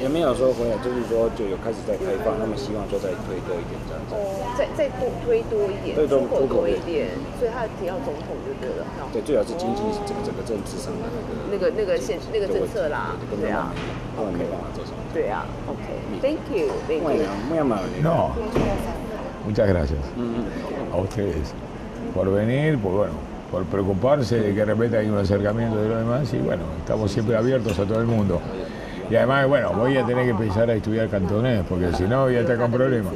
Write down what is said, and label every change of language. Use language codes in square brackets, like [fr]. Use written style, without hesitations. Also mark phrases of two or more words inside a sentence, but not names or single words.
[zh] 也没有说回来，就是说就有开始在开放，他们希望就再推多一点这样子。再多推多一点，出口多一点，所以他提到总统就对了。对，最好是经济整个政治上的那个政策啦，对啊，他们没办法做什么。对啊 ，OK， [en] Thank you， [es] No, muchas gracias a ustedes por venir, por preocuparse de que de repente hay un acercamiento de los demás y bueno, estamos siempre abiertos a todo el mundo. Y además, bueno, voy a tener que empezar a estudiar cantonés porque si no voy a estar con problemas.